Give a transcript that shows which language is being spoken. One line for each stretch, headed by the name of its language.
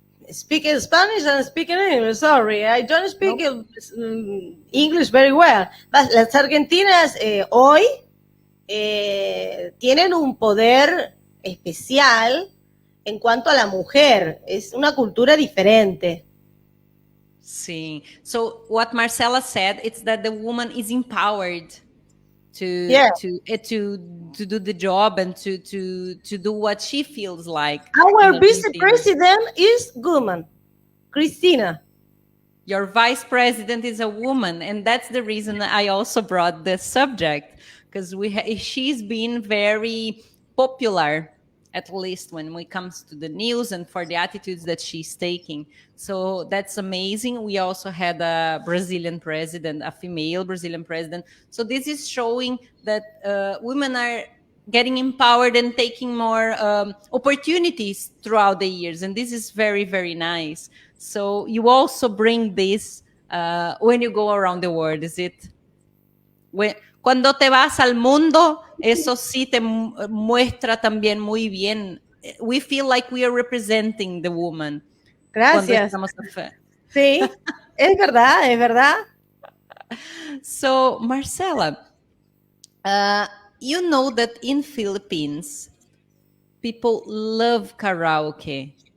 English: Speaking Spanish and speaking English. Sorry, I don't speak English very well. But
Spanish: las argentinas hoy tienen un poder especial en cuanto a la mujer. Es una cultura diferente. Sí.
English: So what Marcela said, it's that the woman is empowered to do the job and to do what she feels like. Our vice president is woman, Cristina. Your vice president is a woman, and that's the reason I also brought this subject, because she's been very popular, at least when it comes to the news and for the attitudes that she's taking. So that's amazing. We also had a Brazilian president, a female Brazilian president. So this is showing that women are getting empowered and taking more opportunities throughout the years. And this is very, very nice. So you also bring this when you go around the world, is it?
Spanish: Cuando te vas al mundo, eso sí te muestra también muy bien.
English: We feel like we are representing the woman.
Spanish: Gracias. Sí, es verdad, es verdad.
English: So, Marcela, you know that in Philippines, people love karaoke.